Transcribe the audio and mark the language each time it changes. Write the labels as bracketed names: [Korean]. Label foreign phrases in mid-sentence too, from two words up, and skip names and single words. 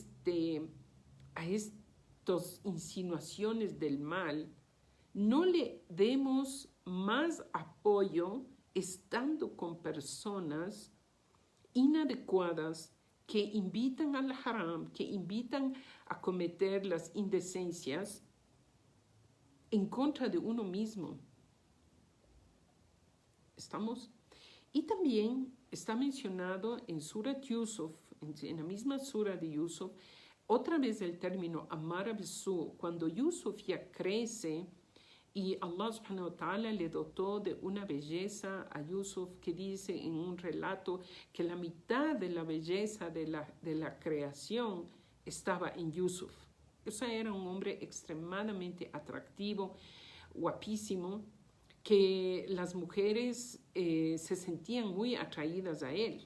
[Spanish] estas insinuaciones del mal, no le demos más apoyo estando con personas inadecuadas que invitan al haram, que invitan a cometer las indecencias en contra de uno mismo. ¿Estamos? Y también está mencionado en Surat Yusuf, en la misma sura de Yusuf, otra vez el término amar a Besú, cuando Yusuf ya crece y Allah [Arabic] سبحانه وتعالى [Spanish] le dotó de una belleza a Yusuf que dice en un relato que la mitad de la belleza de la creación estaba en Yusuf. O sea, era un hombre extremadamente atractivo, guapísimo, que las mujeres se sentían muy atraídas a él.